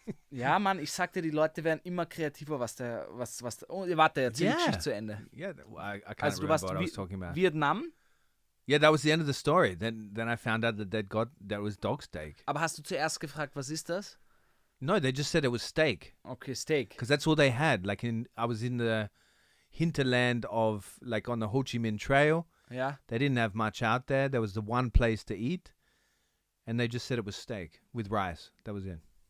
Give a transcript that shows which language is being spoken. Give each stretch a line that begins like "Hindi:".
German: Ja, Mann, ich sagte, die Leute werden immer kreativer, oh, warte, erzähl die Geschichte zu Ende.
English: Yeah, I can't
German: also,
English: remember what I was talking about. Vietnam? Yeah, that was the end of the story. Then I found out that was dog steak.
German: Aber hast du zuerst gefragt, was ist das?
English: No, they just said it was steak.
German: Okay, steak.
English: Because that's all they had. Like I was in the hinterland of, like on the Ho Chi Minh Trail. Yeah. They didn't have much out there. There was the one place to eat. And they just said it was steak with rice. That was it.